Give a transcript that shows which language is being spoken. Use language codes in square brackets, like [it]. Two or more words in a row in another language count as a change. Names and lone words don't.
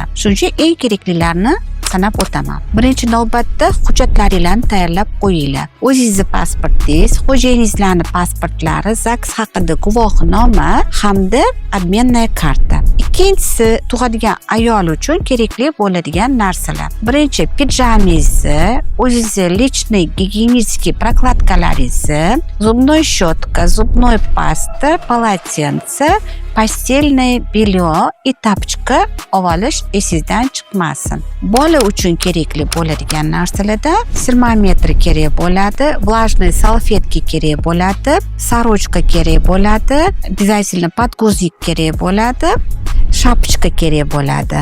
[uz] Shuning uchun eng keraklilarni sanab o'taman. Birinchi navbatda hujjatlaringizni tayyorlab qo'yinglar. O'zingizni pasportingiz, xo'jayiningizlarning pasportlari, ZAGS haqida guvohnoma hamda [ru] обменная карта. [uz] Ikkinchisi, tug'adigan ayol uchun kerakli bo'ladigan narsalar. Birinchi, pijamingizni, o'zingizni [ru] личный гигиенический [uz] прокладкalaringizni, [ru] зубной щетка, зубной паста, полотенце, постельное белье и тапочка [uz] olish esingizdan chiqmasin. Bola uchun kerakli bo'ladigan narsalarda termometr kerak bo'ladi, [ru] влажный салфетка [uz] kerak bo'ladi, сорочка kerak bo'ladi, [ru] обязательно подгузник [uz] kerak bo'ladi, shapochka kerak bo'ladi.